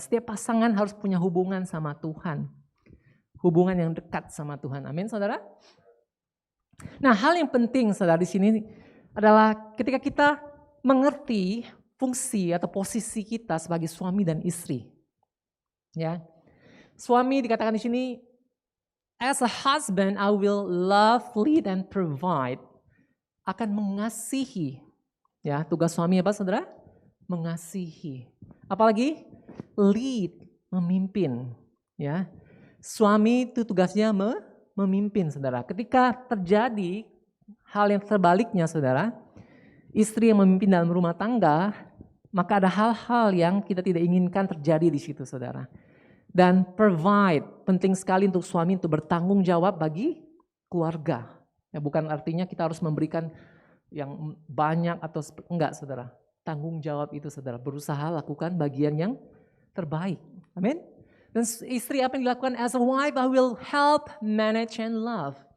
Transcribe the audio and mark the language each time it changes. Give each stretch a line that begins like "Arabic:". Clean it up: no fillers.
Indonesian: Setiap pasangan harus punya hubungan sama Tuhan. Hubungan yang dekat sama Tuhan. Amin, saudara. Nah, hal yang penting, saudara, di sini adalah ketika kita mengerti fungsi atau posisi kita sebagai suami dan istri. Ya. Suami dikatakan di sini,
English: as a husband I will love, lead, and provide.
Indonesian: Akan mengasihi. Ya, tugas suami apa, saudara? Mengasihi. Apalagi lead, memimpin. Ya, suami itu tugasnya memimpin, saudara. Ketika terjadi hal yang terbaliknya, saudara, istri yang memimpin dalam rumah tangga, maka ada hal-hal yang kita tidak inginkan terjadi di situ, saudara. Dan provide, penting sekali untuk suami untuk bertanggung jawab bagi keluarga. Ya, bukan artinya kita harus memberikan yang banyak atau enggak, saudara. Tanggung jawab itu, saudara, berusaha lakukan bagian yang terbaik. Amin. Dan istri apa yang dilakukan?
English: As a wife I will help, manage, and love.